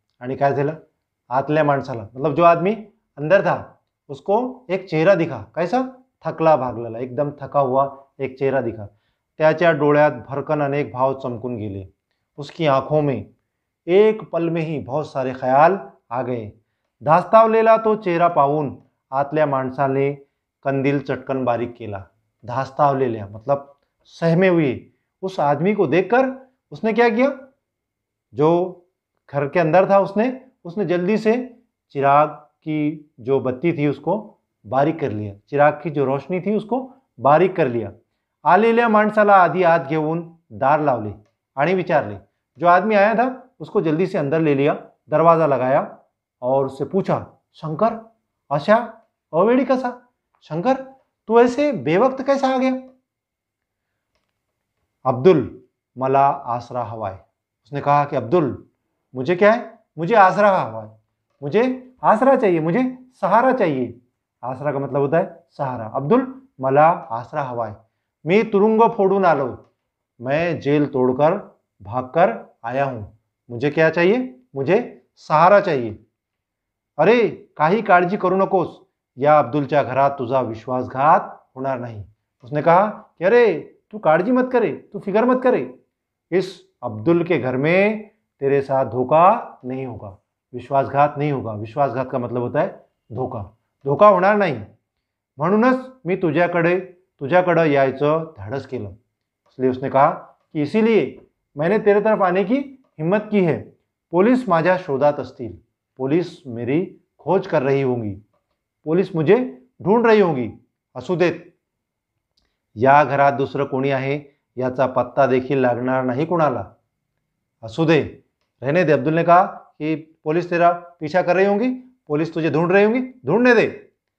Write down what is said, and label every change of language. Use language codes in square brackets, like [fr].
[mr] आणि काय झालं, आतल्या माणसाला [hi] मतलब जो आदमी अंदर था उसको एक चेहरा दिखा. कैसा, [mr] थकला भागलेला, [hi] एकदम थका हुआ एक चेहरा दिखा. [mr] त्याच्या डोळ्यात भरकन अनेक भाव चमकून गेले. [hi] उसकी आंखों में एक पल में ही बहुत सारे ख्याल आ गए. [mr] धास्तावलेला तो चेहरा पाहून आतल्या माणसाने कंदील चटकन बारीक केला. [hi] धास्तावलेला मतलब सहमे हुए उस आदमी को देखकर उसने क्या किया, जो घर के अंदर था उसने जल्दी से चिराग की जो बत्ती थी उसको बारीक कर लिया. चिराग की जो रोशनी थी उसको बारीक कर लिया. [mr] आलेल्या माणसाला आधी आत घेऊन दार लावले आणि विचारले. [hi] जो आदमी आया था उसको जल्दी से अंदर ले लिया, दरवाज़ा लगाया और उससे पूछा, [mr] शंकर अशा अवेळी कसा, [hi] शंकर तू ऐसे बेवक्त कैसा आ गया. अब्दुल [mr] मला आसरा हवा [hi] है. उसने कहा कि अब्दुल मुझे क्या है, मुझे आसरा हवा है, मुझे आसरा चाहिए, मुझे सहारा चाहिए. आसरा का मतलब होता है सहारा. अब्दुल [mr] मला आसरा हवा [hi] है. [mr] मी तुरुंग फोडून आलो, [hi] मैं जेल तोड़कर भागकर आया हूं. मुझे क्या चाहिए, मुझे सहारा चाहिए. [mr] अरे काही काळजी करू नकोस, या अब्दुलच्या घरात तुझा विश्वासघात होणार नाही. [hi] उसने कहा कि अरे तू काळजी मत करे, तू फिक्र मत करे, इस अब्दुल के घर में तेरे साथ धोखा नहीं होगा, विश्वासघात नहीं होगा. विश्वासघात का मतलब होता है धोका [mr] होणार नाही. म्हणूनच मी तुझ्याकडे यायचं धाडस केलं. [hi] इसलिए उसने कहा कि इसीलिए मैंने तेरे तरफ आने की हिम्मत की है. पुलिस [mr] माझ्या शोधात असतील, [hi] पुलिस मेरी खोज कर रही होंगी, पुलिस मुझे ढूंढ रही होंगी. [mr] असू देत, या घरात दुसरं कोणी आहे याचा पत्ता देखील लागणार नाही कुणाला. असू दे, [hi] रहने दे. अब्दुल ने कहा कि पुलिस तेरा पीछा कर रही होंगी, पुलिस तुझे ढूंढ रही होंगी, ढूंढने दे.